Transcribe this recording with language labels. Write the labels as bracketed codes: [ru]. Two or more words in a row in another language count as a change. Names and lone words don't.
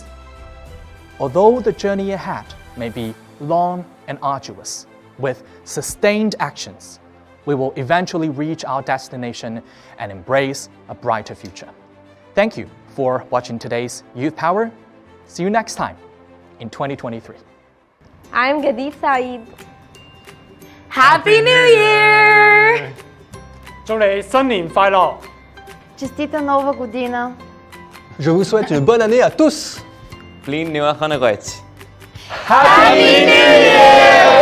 [en] Although the journey ahead may be long and arduous, with sustained actions, we will eventually reach our destination and embrace a brighter future. Thank you for watching today's Youth Power. See you next time in 2023. I'm Gadif Saeed. Happy New Year! [zh] 祝你新年快樂 [bg] Честита Нова година! [fr] Je vous souhaite une bonne année à tous. Blin Nua Chanagwech. [en] Happy New Year!